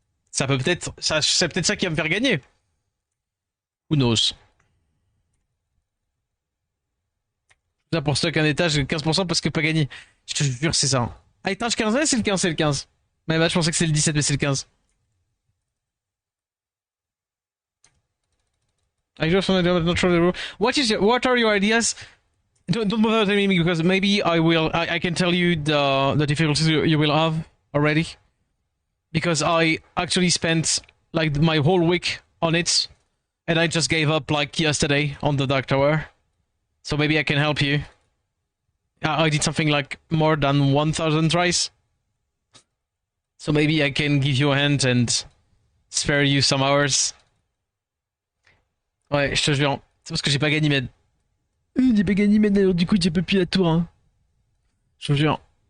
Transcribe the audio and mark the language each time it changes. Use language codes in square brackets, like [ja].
[fr] Ça peut peut-être, c'est peut-être ça qui va me faire gagner. [en] Who knows? [fr] Ça pour stock un étage, 15% parce que pas gagné. Je te jure, c'est ça. Ah, étage 15, ouais, c'est le 15, c'est le 15. Mais bah, je pensais que c'est le 17, mais c'est le 15. [en] I just want to not sure the rule. What are your ideas? Don't bother telling me because maybe I can tell you the difficulties you will have already. Because I actually spent like my whole week on it and I just gave up like yesterday on the Dark Tower. So maybe I can help you. I did something like more than 1000 tries. So maybe I can give you a hand and spare you some hours. [fr] Ouais, je te jure. C'est parce que j'ai pas gagné Med. J'ai pas gagné Med, alors du coup j'ai pas pu la tour. Hein. Je te jure.